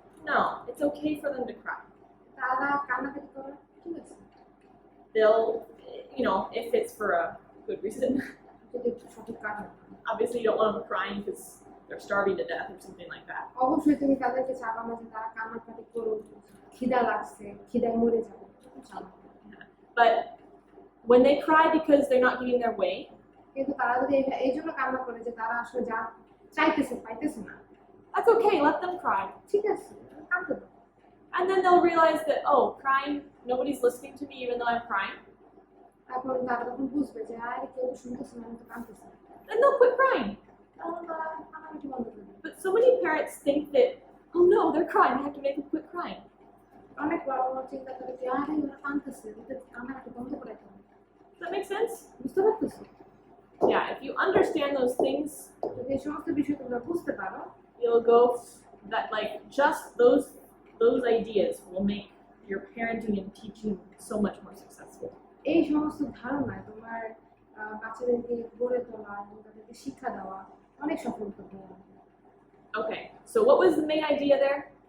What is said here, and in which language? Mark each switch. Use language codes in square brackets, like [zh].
[en] No, it's okay for them to cry. [bn] তারা কান্নাকাটি করে, ঠিক আছে, [en] They'll, you know, if it's for a good reason. [bn] যদি সঠিক কারণ হয়। [en] Obviously, you don't want them crying because they're starving to death or something like that. [bn] অবশ্যই তুমি তাদেরকে চাবা না যে তারা কান্নাকাটি করুক, খিদা লাগছে, খিদায় মরে যাবে, এটা চাবা না। [en] But when they cry because they're not getting their way, [bn] কিন্তু তারা যদি এই জন্য কান্না করে যে তারা আসলে যা চাইতেছে পাইতেছে না, [en] that's okay. Let them cry. [bn] ঠিক আছে, কাঁদতে দাও। [en] And then they'll realize that, oh, crying, nobody's listening to me even though I'm crying. [bn] এখন তারা তখন বুঝবে যে আরে কেউ তো শুনতেছে না, আমি তো কাঁদতেছি। [en] Then they'll quit crying. [bn] তখন তারা কান্নাকাটি বন্ধ করে দেবে। [en] But so many parents think that, oh no, they're crying. I have to make them quit crying. [bn] অনেক বাবা মা চিন্তা করে যে আরে ওরা কাঁদতেছে, ওদের কান্নাকাটি বন্ধ করে দাও। [en] Does that make sense? [bn] বুঝতে পারতেছো? [en] Yeah, if you understand those things, [bn] যদি এই সমস্ত বিষয় তোমরা বুঝতে পারো, [en] you'll go that like just those ideas will make your parenting and teaching so much more successful. [bn] এই সমস্ত ধারণায় তোমার বাচ্চাদেরকে গড়ে তোলা এবং তাদেরকে শিক্ষা দেওয়া অনেক সফল করতে হবে। [en] Okay, so what was the main idea there?